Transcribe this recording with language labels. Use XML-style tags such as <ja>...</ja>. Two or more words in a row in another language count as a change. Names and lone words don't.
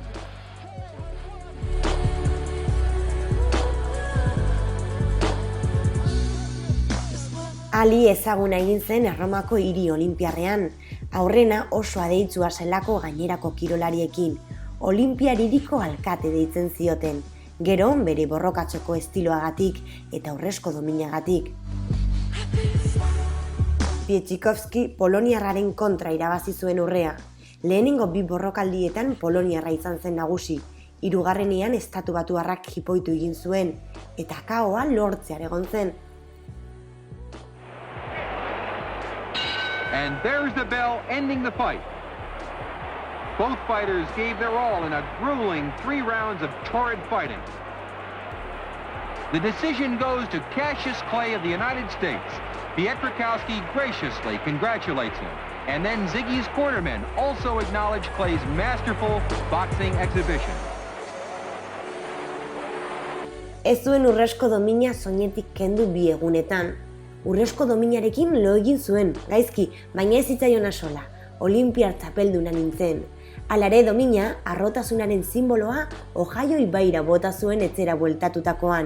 <eu>Ali ezaguna egin zen Erromako hiri olinpiarrean, aurrena oso adeitsua zelako gainerako kirolariekin, Olinpiar hiriko alkate deitzen zioten, gero bere borrokatzeko estiloagatik eta urrezko dominagatik. Pietxikovski poloniarraren kontra irabazi zuen urrea. Lehenengo 2 borrokaldietan poloniarra izan zen nagusi, 3. Estatu Batuarrak jipoitu egin zuen, eta kaoa lortzear egon zen.</eu> <en>And there's the bell ending the fight. Both fighters gave their all in a grueling 3 rounds of torrid fighting. The decision goes to Cassius Clay of the United States. Pietrkowski graciously congratulates him. And then Ziggy's cornermen also acknowledge Clay's masterful boxing exhibition.</en> <eu>Ez zuen urrezko domina soinetik kendu 2 egunetan. Urrezko dominarekin lo egin zuen, gaizki, baina ez zitzaion sola. Olinpiar txapelduna nintzen. Alare domina, arrotasunaren simboloa, Ohio ibaira bota zuen etzera bueltatutakoan.</eu>